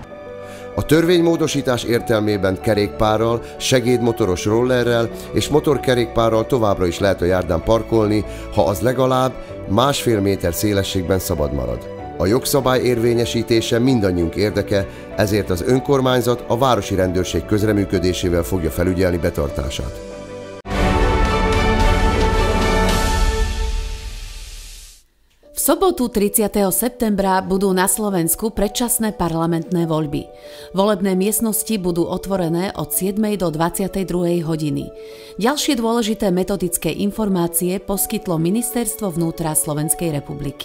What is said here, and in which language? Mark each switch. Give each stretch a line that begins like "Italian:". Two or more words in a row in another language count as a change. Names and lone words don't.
Hungarian: A törvénymódosítás értelmében kerékpárral, segédmotoros rollerrel és motorkerékpárral továbbra is lehet a járdán parkolni, ha az legalább 1,5 méter szélességben szabad marad. A jogszabály érvényesítése mindannyiunk érdeke, ezért az önkormányzat a városi rendőrség közreműködésével fogja felügyelni betartását.
Slovak: V sobotu 30. septembra budú na Slovensku predčasné parlamentné voľby. Volebné miestnosti budú otvorené od 7. do 22. hodiny. Ďalšie dôležité metodické informácie poskytlo Ministerstvo vnútra Slovenskej republiky.